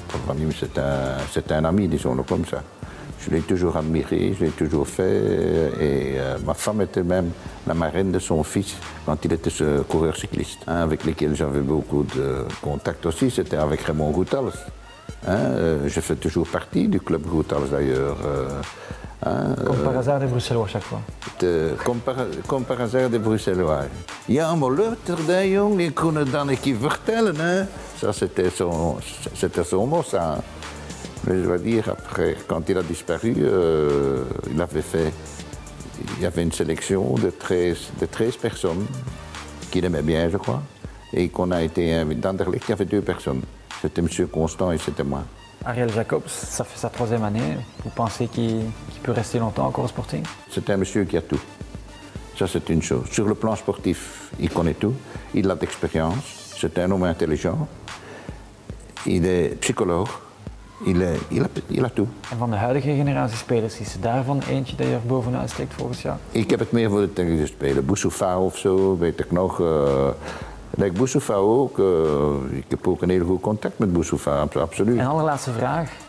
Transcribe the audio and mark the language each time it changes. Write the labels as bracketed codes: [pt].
[fr] Paul Van Niems c'était un ami, disons-le comme ça. Je l'ai toujours admiré, je l'ai toujours fait et ma femme était même la marraine de son fils quand il était ce coureur cycliste. Hein, avec lesquels j'avais beaucoup de contacts aussi, c'était avec Raymond Goethals. Je fais toujours partie du club Goethals d'ailleurs. Comme par hasard des Bruxellois chaque fois. Comme par hasard des Bruxellois. [nl] Ja, maar luister, jong, ik kon het dan een keer vertellen. [fr] Hè. Ça, c'était son mot, ça. Mais je dois dire, après, quand il a disparu, il y avait une sélection de 13 personnes qu'il aimait bien, je crois. Et qu'on a été invité. Dans Anderlecht, il y avait 2 personnes. C'était M. Constant et c'était moi. Ariel Jacobs, ça fait sa 3e année. Vous pensez qu'il peut rester longtemps encore au Sporting? C'est un monsieur qui a tout. Ça, c'est une chose. Sur le plan sportif, il connaît tout. Il a d'expérience. C'est un homme intelligent. Il est psychologue. Il a tout. [nl] En van de huidige generatie spelers, is er daarvan eentje die er bovenuit steekt volgens jou? Ik heb het meer voor de technische spelen. Boussoufa of zo, weet ik nog. Like Boussoufa ook. Ik heb ook een heel goed contact met Boussoufa, absoluut. En allerlaatste vraag.